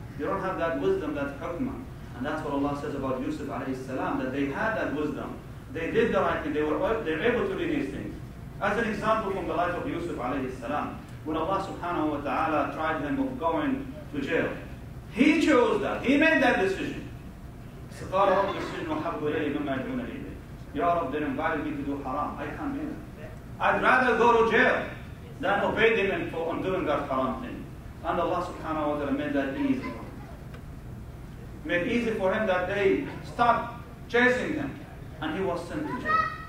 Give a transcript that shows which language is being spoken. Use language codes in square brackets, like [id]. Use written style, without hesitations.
[en] They don't have that wisdom, that hukmah. And that's what Allah says about Yusuf alayhi salam, that they had that wisdom. They did the right thing, they were able to do these things. As an example from the life of Yusuf alayhi salam, when Allah subhanahu wa ta'ala tried him of going to jail, he chose that, he made that decision. [ar] قال رب السجن وحب إلي مما يدعون إليه. [en] Ya Rabb, they invited me to do haram. I can't do that. I'd rather go to jail than obey them on doing that haram thing. And Allah subhanahu wa ta'ala made that easy for him. Made easy for him that they stopped chasing him and he was sent to jail.